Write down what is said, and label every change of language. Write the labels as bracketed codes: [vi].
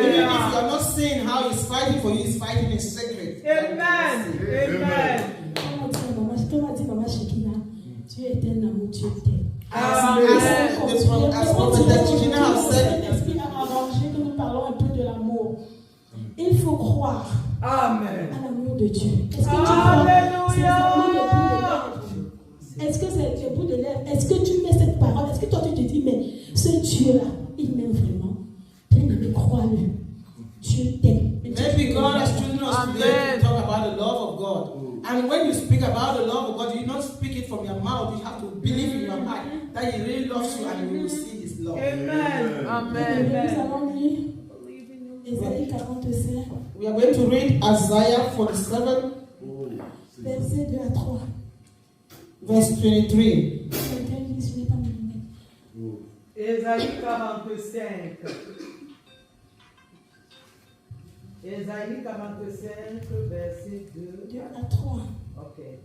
[en] Even if you are not seeing how he's fighting for you, he's fighting in secret. [fr] Comme a dit Maman Shekina, Dieu est un amour, Dieu t'aime. [en] As Prophet Shekina has said, [fr] L'esprit a arrangé que nous parlons un peu de l'amour. Il faut croire à l'amour de Dieu. Est-ce que tu crois? C'est vraiment le bout de lèvres. Est-ce que c'est le bout de lèvres? Est-ce que tu mets cette parole? Est-ce que toi tu te dis, mais ce Dieu-là, il m'aime vraiment? Bien-aimé, crois-le. Dieu t'aime. [en] maybe God has chosen us today to talk about the love of God. And when you speak about the love of God, you don't speak it from your mouth. You have to believe in your heart that He really loves you and you will see His love. [fr] Nous allons lire Ésaïe 45, [en] We are going to read Isaiah 47, [fr] versets 2 à 3. [en] verse 23. [fr] Quelqu'un lit, ce n'est pas mon nom. Ésaïe 45. Ésaïe 45, verset 2. 2 à 3. Ok.